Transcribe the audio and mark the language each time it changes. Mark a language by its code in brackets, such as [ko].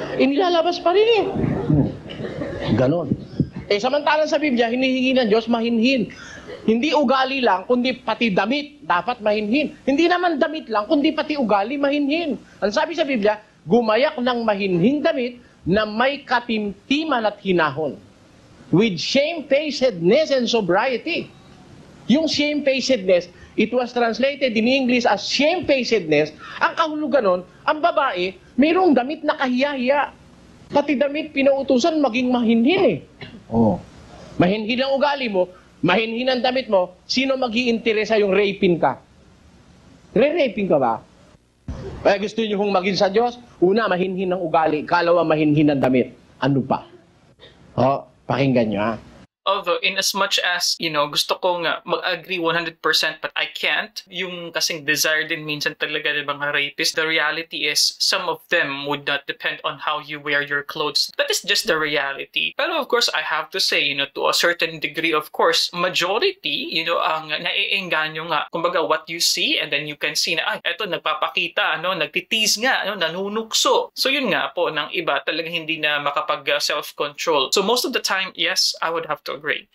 [tl] Eh, nilalabas pa rin eh. Ganon. Eh, samantalang sa Biblia, hinihingi ng Diyos, mahinhin. Hindi ugali lang, kundi pati damit, dapat mahinhin. Hindi naman damit lang, kundi pati ugali, mahinhin. Ang sabi sa Biblia, gumayak ng mahinhing damit na may katimtiman at hinahon. [en] With shamefacedness and sobriety. Yung shamefacedness, it was translated in English as shamefacedness. [tl] Ang kahulugan nun, ang babae, mayroong damit na kahiya-hiya. Pati damit pinautusan maging mahinhin eh. Oh. Mahinhin ang ugali mo, mahinhin ang damit mo, sino mag-iinteresa yung rapin ka? Re-rapin ka ba? Kaya gusto nyo kong maging sa Diyos? Una, mahinhin ang ugali. Kalawa, mahinhin ang damit. Ano pa? Pakinggan nyo ha. [en] Although, in as much as, [tl] gusto kong mag-agree 100% [en] but I can't, [tl] yung kasing desire din minsan talaga ng mga rapists, [en] the reality is, some of them would not depend on how you wear your clothes. That is just the reality. Pero of course, I have to say, to a certain degree, of course, majority, [tl] ang naiengganyo nga. [en] Kumbaga, what you see, and then you can see na, [tl] eto, nagpapakita, nagtitease nga, nanunukso. So yun nga po, ng iba, talagang hindi na makapag-self-control. [en] So most of the time, yes, I would have to agree.